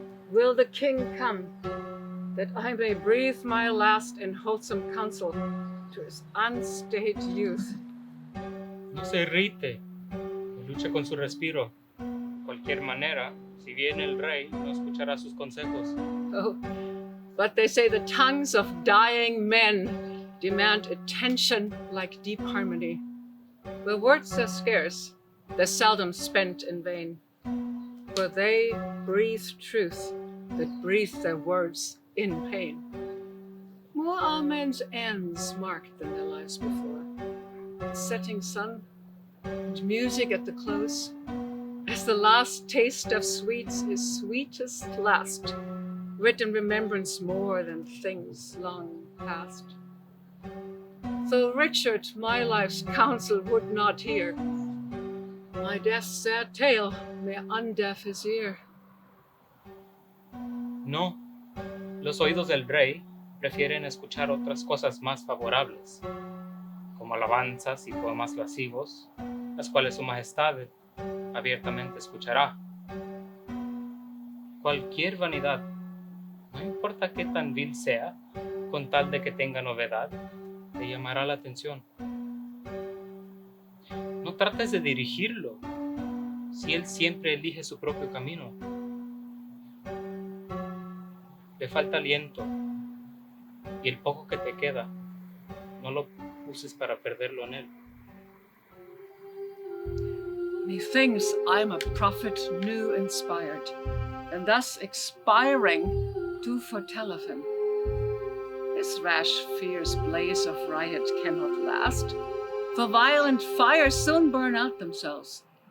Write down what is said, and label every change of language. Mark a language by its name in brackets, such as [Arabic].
[English] Will the king come, that I may breathe my last in wholesome counsel to his unstaid youth? [Spanish] No se irrite, lucha con su respiro. Cualquier manera, si viene el rey, no escuchará sus consejos. [English] Oh, but they say the tongues of dying men demand attention like deep harmony. Where words are scarce, they're seldom spent in vain, for they breathe truth that breathe their words in pain. More are men's ends marked than their lives before. The setting sun and music at the close, as the last taste of sweets is sweetest last, writ in remembrance more than things long past. Though Richard my life's counsel would not hear, my death's sad tale may undeaf his ear. [Spanish] No, los oídos del rey prefieren escuchar otras cosas más favorables, como alabanzas y poemas lascivos, las cuales su majestad abiertamente escuchará. Cualquier vanidad, no importa qué tan vil sea, con tal de que tenga novedad, te llamará la atención. No trates de dirigirlo, si él siempre elige su propio camino. Le falta aliento, y el poco que te queda, no lo uses para perderlo en él. [English] Methinks I'm a prophet new inspired, and thus expiring do foretell of him. This rash fierce blaze of riot cannot last, for violent fires soon burn out themselves.